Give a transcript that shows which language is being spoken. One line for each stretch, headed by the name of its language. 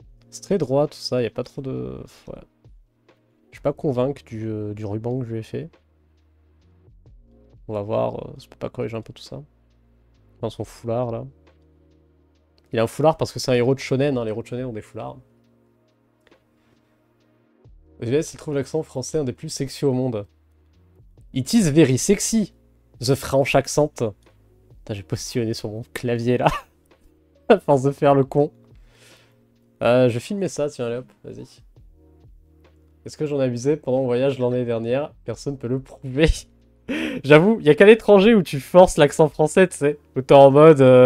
French: C'est très droit, tout ça, y a pas trop de... Ouais. Je suis pas convaincu du ruban que je lui ai fait. On va voir, je peux pas corriger un peu tout ça. Dans son foulard, là. Il a un foulard parce que c'est un héros de shonen, hein. Les héros de shonen ont des foulards. Aux US, il trouve l'accent français un des plus sexy au monde.
English: It is very sexy, the French accent.
French: Putain, j'ai positionné sur mon clavier, là. À force de faire le con. Je vais filmer ça, tiens, allez hop, vas-y. Est-ce que j'en ai abusé pendant mon voyage l'année dernière? Personne peut le prouver. J'avoue, il y a qu'à l'étranger où tu forces l'accent français, tu sais. Où t'es en mode...